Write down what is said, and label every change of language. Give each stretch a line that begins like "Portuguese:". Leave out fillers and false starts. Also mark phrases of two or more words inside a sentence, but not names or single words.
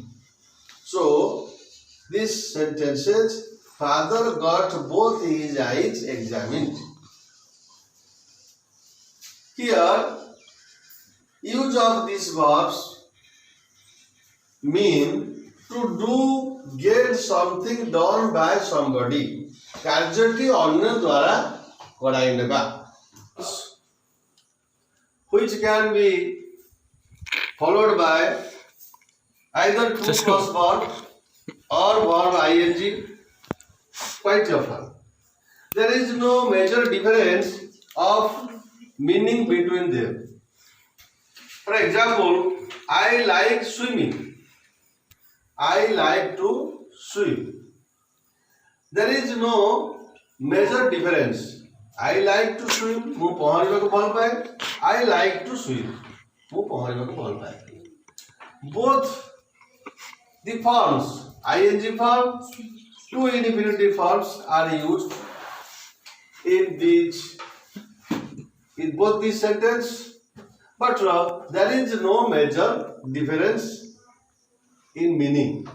English: So this sentences, father got both his eyes examined. Here, use of these verbs mean to do, get something done by somebody.
Odia: କାର୍ଯ୍ୟଟି ଅନ୍ୟ ଦ୍ୱାରା କରାଇ ନେବା,
English: which can be followed by either to plus verb or verb ing quite often. There is no major difference of meaning between them. For example, I like swimming. I like to swim. There is no major difference. I like to swim.
Odia: ମୁଁ ପହଁରିବାକୁ ଭଲ ପାଏ.
English: I like to swim.
Odia: ମୁଁ ପହଁରିବାକୁ ଭଲ ପାଏ.
English: Both the forms, ing form, two infinitive forms are used in both these sentences, but there is no major difference in meaning.